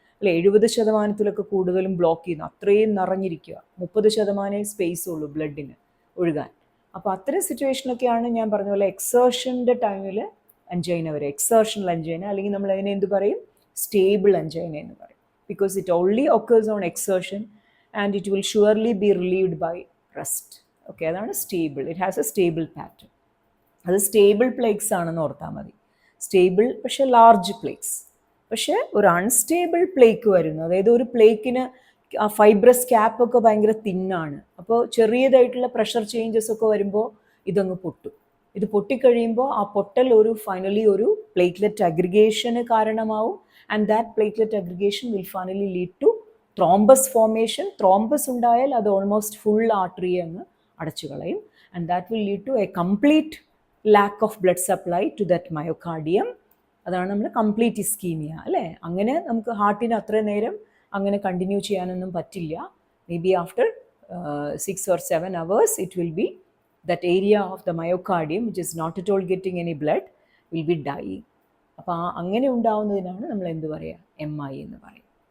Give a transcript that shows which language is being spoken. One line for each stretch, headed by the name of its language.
Malayalam: അല്ലെ, 70% കൂടുതലും ബ്ലോക്ക് ചെയ്യുന്നു, അത്രയും നിറഞ്ഞിരിക്കുക, 30% സ്പേസ് ഉള്ളൂ ബ്ലഡിന് ഒഴുകാൻ. അപ്പോൾ അത്തരം സിറ്റുവേഷനൊക്കെയാണ് ഞാൻ പറഞ്ഞ പോലെ എക്സേർഷൻ്റെ ടൈമിൽ അഞ്ചൈന വരെ, എക്സേർഷണൽ അഞ്ചൈന, അല്ലെങ്കിൽ നമ്മൾ അതിനെ എന്ത് പറയും, സ്റ്റേബിൾ അഞ്ചൈന എന്ന് പറയും.
English: Because it only occurs on exertion and it will surely be relieved by rest.
Malayalam: Okay, അതാണ് stable.
English: It has a stable pattern.
Malayalam: അത് സ്റ്റേബിൾ പ്ലേക്സ് ആണെന്ന് ഓർത്താൽ മതി. സ്റ്റേബിൾ പക്ഷേ ലാർജ് പ്ലേക്സ്. പക്ഷേ ഒരു അൺസ്റ്റേബിൾ പ്ലേക്ക് വരുന്നു, അതായത് ഒരു പ്ലേക്കിന് ആ ഫൈബ്രസ് ക്യാപ്പൊക്കെ ഭയങ്കര തിന്നാണ്. അപ്പോൾ ചെറിയതായിട്ടുള്ള പ്രഷർ ചേഞ്ചസ് ഒക്കെ വരുമ്പോൾ ഇതങ്ങ് പൊട്ടും. ഇത് പൊട്ടിക്കഴിയുമ്പോൾ ആ പൊട്ടൽ ഫൈനലി ഒരു പ്ലേറ്റ്ലെറ്റ് അഗ്രിഗേഷന് കാരണമാവും.
English: And that platelet aggregation will finally lead to thrombus formation.
Malayalam: Thrombus ഉണ്ടായാൽ അത് ഓൾമോസ്റ്റ് ഫുൾ ആർട്ടറി അങ്ങ് അടച്ചു കളയും.
English: And that will lead to a complete lack of blood supply to that myocardium.
Malayalam: അതാണ് നമ്മൾ കംപ്ലീറ്റ് ഇസ്കീമിയ അല്ലേ. അങ്ങനെ നമുക്ക് ഹാർട്ടിന് അത്ര നേരം അങ്ങനെ കണ്ടിന്യൂ ചെയ്യാനൊന്നും പറ്റില്ല.
English: May be after 6 or 7 hours it will be that area of the myocardium which is not at all getting any blood will be dying.
Malayalam: അപ്പോൾ അങ്ങനെ ഉണ്ടാവുന്നതിനാണ് നമ്മൾ എന്ത് പറയുക, MI എന്ന് പറയും.